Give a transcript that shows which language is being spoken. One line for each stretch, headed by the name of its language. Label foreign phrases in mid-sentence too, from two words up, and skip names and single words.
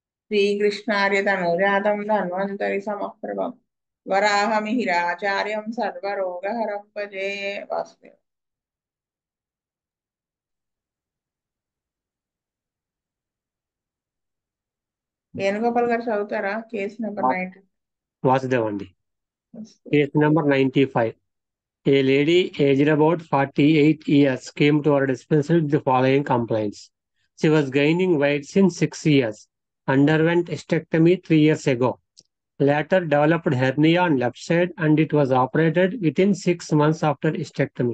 Sanskrit: श्रीकृष्णार्य तनुजातं धन्वन्तरि समप्रभं वराहमिहिराचार्यं सर्वरोगहरं भजे वासुदेव।
Telugu: వేణుగోపాల్ గారు చదువుతారా?
English: Case number 90.
Telugu: వాసుదేవ్ అండి.
English: Case number 95. A lady aged about 48 years came to our dispensary with the following complaints. She was gaining weight since 6 years, underwent hysterectomy 3 years ago, later developed hernia on left side and it was operated within 6 months after hysterectomy.